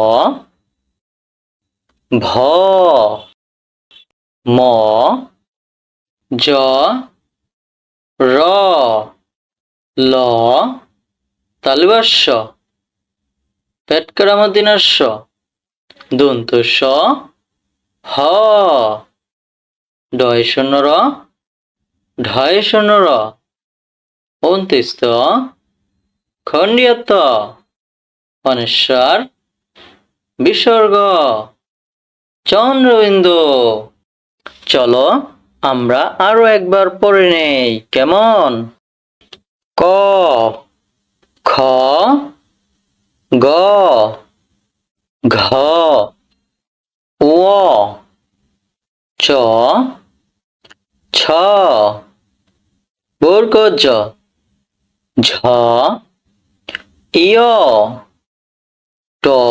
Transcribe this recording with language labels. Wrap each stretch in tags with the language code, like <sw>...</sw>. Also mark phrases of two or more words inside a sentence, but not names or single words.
<bn>ভ ম জ র ল তালব্য পেটকারামদিনাস্য দন্তস্য হ ডয় শূন্য র ঢয় শূন্য র অন্ত্যস্ত খণ্ডিয়ত অনেশ্বর বিসর্গ চন্দ্রবিন্দু। চলো আমরা আরো একবার পড়ে নেই, কেমন? ক খ গ ঘ ও চ ছ বর্গজ ঝ ইয় ট</bn>